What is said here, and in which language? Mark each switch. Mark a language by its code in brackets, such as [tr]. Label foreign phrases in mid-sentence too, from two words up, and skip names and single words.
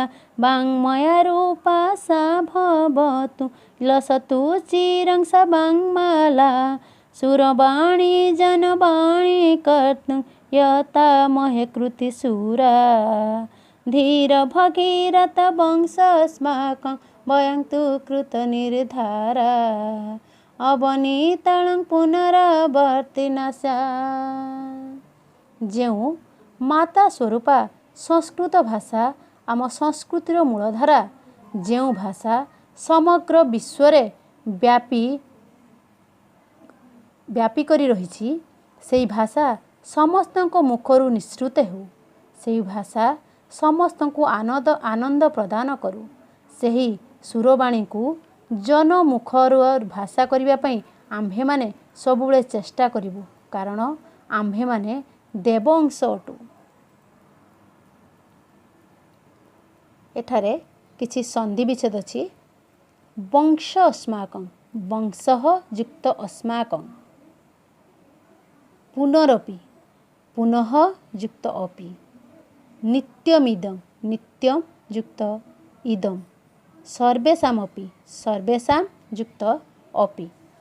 [sa] वाङ्मया रूपा सा भवतु लसतु चिरं सा वाङ्माला सुरवाणी जनवाणी कर्तुं यता महे कृति सुरा धीर भगीरथ वंशस्माकं वयं तु कृत निर्धारा अवनीतलं पुनरावर्तिनाशा। [or] ଯେଉଁ ମାତା ସ୍ୱରୂପା ସଂସ୍କୃତ ଭାଷା ଆମ ସଂସ୍କୃତିର ମୂଳଧାରା, ଯେଉଁ ଭାଷା ସମଗ୍ର ବିଶ୍ୱରେ ବ୍ୟାପି କରି ରହିଛି, ସେହି ଭାଷା ସମସ୍ତଙ୍କ ମୁଖରୁ ନିଃସୃତ ହେଉ। ସେହି ଭାଷା ସମସ୍ତଙ୍କୁ ଆନନ୍ଦ ପ୍ରଦାନ କରୁ। ସେହି ସୁରବାଣୀକୁ ଜନମୁଖର ଭାଷା କରିବା ପାଇଁ ଆମ୍ଭେ ମାନେ ସବୁଲେ ଚେଷ୍ଟା କରିବୁ, କାରଣ ଆମ୍ଭେ ମାନେ ଦେବଂଶ ଅଟୁ। ଏଠାରେ କିଛି ସନ୍ଧି ବିଚ୍ଛେଦ ଅଛି। [sa] वंश अस्माकं वंशः युक्त अस्माकं पुनरपि पुनः युक्त अपि नित्यमिदं नित्यं युक्त इदं सर्वेषामपि सर्वेषां युक्त अपि।